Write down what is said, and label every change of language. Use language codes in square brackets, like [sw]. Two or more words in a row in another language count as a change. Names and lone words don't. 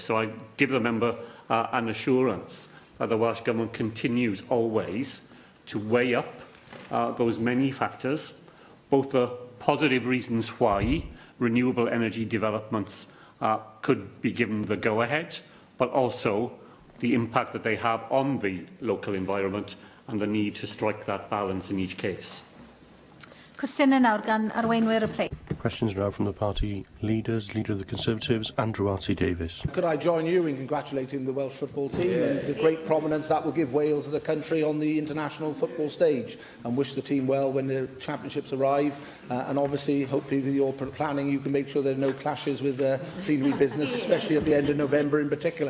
[en] So I give the member an assurance that the Welsh Government continues always to weigh up those many factors, both the positive reasons why renewable energy developments could be given the go-ahead, but also the impact that they have on the local environment and the need to strike that balance in each case. [cy] Cwestiynau nawr gan arweinwyr y ple. [en] Questions now from the party leaders. Leader of the Conservatives, Andrew Davies. Could I join you in congratulating the Welsh football team and the great prominence that will give Wales as a country on the international football stage, and wish the team well when the championships arrive, and obviously hopefully with your planning you can make sure there are no clashes with plenary business, especially at the end of November in particular.